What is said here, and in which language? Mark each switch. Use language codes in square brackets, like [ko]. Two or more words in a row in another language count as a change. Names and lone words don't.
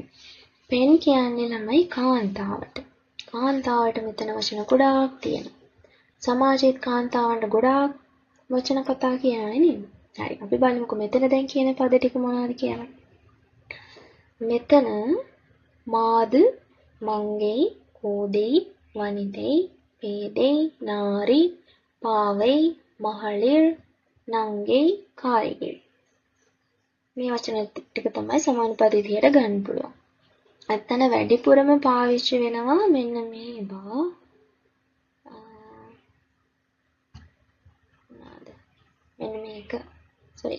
[si] පෙන් කියන්නේ ළමයි කාන්තාවට. කාන්තාවට මෙතන වචන ගොඩාක් තියෙනවා. සමාජයේ කාන්තාවන්ට ගොඩාක් වචන කතා කියනවානේ නේද? හරි, අපි බලමුකෝ මෙතන දැන් කියන පද ටික මොනවද කියලා. [ta] මෙතන மாது, மங்கை, கோதை, வனிதை, பேதை, நாரி, பாவை, மகளிர், நங்கை, காரிகை. [si] මේ වචන ටික තමයි සමාන පද විදියට ගන්න පුළුවන්. අතන වැඩිපුරම පාවිච්චි වෙනවා මෙන්න මේවා. මෙන්න මේක. sorry.